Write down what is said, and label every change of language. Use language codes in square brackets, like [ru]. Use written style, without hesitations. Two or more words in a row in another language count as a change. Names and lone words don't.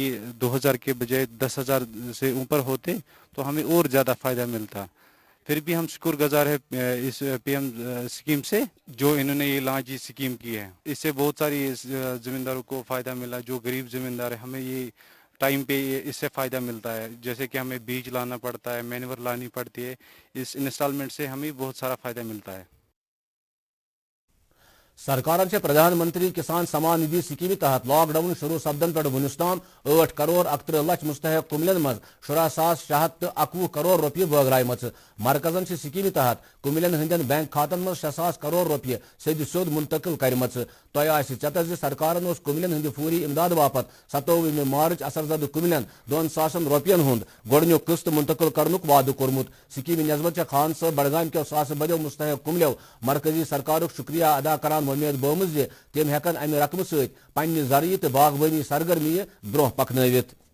[ur] یہ 2,000 کے بجائے 10,000 سے اوپر ہوتے تو ہمیں اور زیادہ فائدہ ملتا پھر بھی ہم شکر گزار ہے اس پی ایم اسکیم سے جو انہوں نے یہ لانچ اسکیم کی ہے اس سے بہت ساری زمینداروں کو فائدہ ملا جو غریب زمیندار ہے ہمیں یہ ٹائم پہ اس سے فائدہ ملتا ہے جیسے کہ ہمیں بیج لانا پڑتا ہے مینور لانی پڑتی ہے اس انسٹالمنٹ سے ہمیں بہت سارا فائدہ ملتا ہے [ks] سرکارن پردھان منتری کسان سمان ندھی سکیم تحت لاک ڈاؤن شروع سپدن پہ ونس تام 8 کروڑ 31 لچھ مستحق کملین مز 16,621 کروڑ روپیہ بٲگرائمژ مرکزن سکیم تحت کملین ہندین بینک کھاتن مز 6,000 کروڑ روپیہ سید سیود منتقل کرمژ تہ آسہ چتہ سرکارن اس کملین ہند فوری امداد باپت 27 مارچ اثر زد کملین 2,000 روپین ہند گۄڈنیُک قسط منتقل کرنک وعدہ کورمت سکیم نسبت خان صٲب بڈگام کیو ساسہٕ بٔدیو مستحق کملیو مرکزی سرکارک شکریہ ادا کران وۄمید بٲومٕژ زِ تِم ہٮ۪کن امہِ رقمہٕ سۭتۍ پننہِ زرعی تہٕ باغبٲنی سرگرمی برونٛہہ پکنٲوِتھ